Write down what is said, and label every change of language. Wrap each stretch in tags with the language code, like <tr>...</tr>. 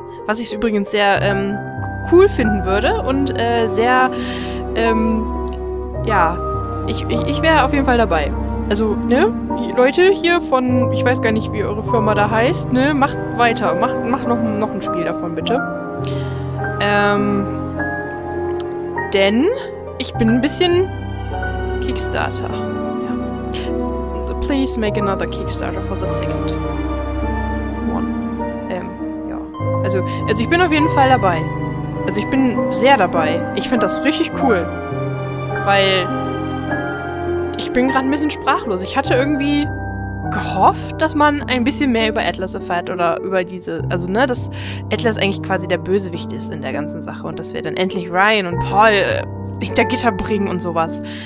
<de>Was ich übrigens sehr cool finden würde und sehr, ja, ich wäre auf jeden Fall dabei. Also, ne, Leute hier von, ich weiß gar nicht, wie eure Firma da heißt, ne, macht weiter, macht noch ein Spiel davon, bitte. Denn ich bin ein bisschen Kickstarter. Ja.</de> <en>Please make another Kickstarter for the second one.</en> <de>Ja. Also ich bin auf jeden Fall dabei. Also ich bin sehr dabei. Ich finde das richtig cool. Weil ich bin gerade ein bisschen sprachlos. Ich hatte irgendwie gehofft, dass man ein bisschen mehr über Atlas erfährt oder über diese, also ne, dass Atlas eigentlich quasi der Bösewicht ist in der ganzen Sache und dass wir dann endlich Ryan und Paul hinter Gitter bringen und sowas.</de>